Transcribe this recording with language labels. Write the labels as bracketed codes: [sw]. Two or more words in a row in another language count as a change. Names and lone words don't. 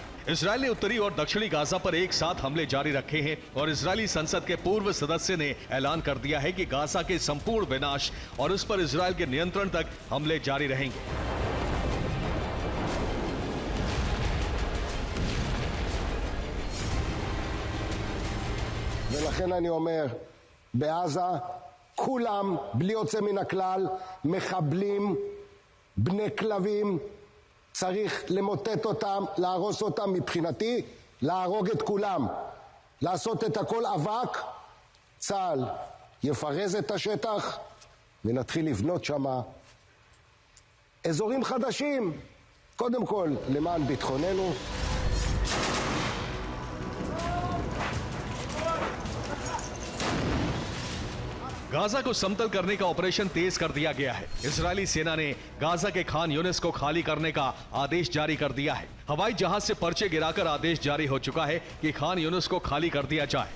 [hi] इजरायल ने उत्तरी और दक्षिणी गाजा पर एक साथ हमले जारी रखे हैं और इजरायली संसद के पूर्व सदस्य ने ऐलान कर दिया है कि गाजा के संपूर्ण विनाश और उस पर इजरायल के नियंत्रण तक हमले जारी रहेंगे। [he] ולכן אני אומר, בעזה כולם, בלי יוצא מן הכלל, מחבלים, בני כלבים, צריך למוטט אותם, להרוס אותם, מבחינתי, להרוג את כולם, לעשות את הכל אבק, צה"ל יפרז את השטח ונתחיל לבנות שם אזורים חדשים, קודם כל למען ביטחוננו. [hi] गाजा को समतल करने का ऑपरेशन तेज कर दिया गया है। इजरायली सेना ने गाजा के खान यूनिस को खाली करने का आदेश जारी कर दिया है। हवाई जहाज से पर्चे गिराकर आदेश जारी हो चुका है कि खान यूनिस को खाली कर दिया जाए।